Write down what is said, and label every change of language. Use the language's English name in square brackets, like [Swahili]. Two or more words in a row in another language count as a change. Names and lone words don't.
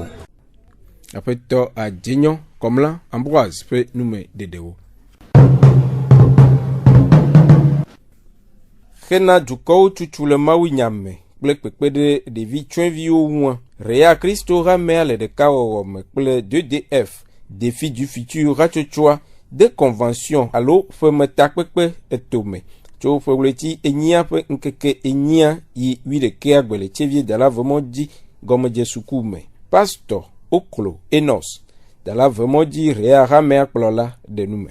[Ewe] Aƒetɔ Adzenyo Kɔmla Ambroise ƒe nume dedewo. Hena dukɔwo tutu le Mawu nyame kple kpekpe ɖe ɖevi tsyɔ̃eviwo ŋu. Réa Kristo hamea le ɖekawɔwɔ me kple 2DF [French] défi du futur [Ewe] hatsotsoa de convention alo ƒemetakpekpe etome tso ƒewleti enyia ƒe ŋkeke enyia yi 11 agbele tsevie dala vemɔdzi gɔmedze suku me. Pastor Oklo Enos dala vemɔdzi Réa hamea kplɔla ɖe nume.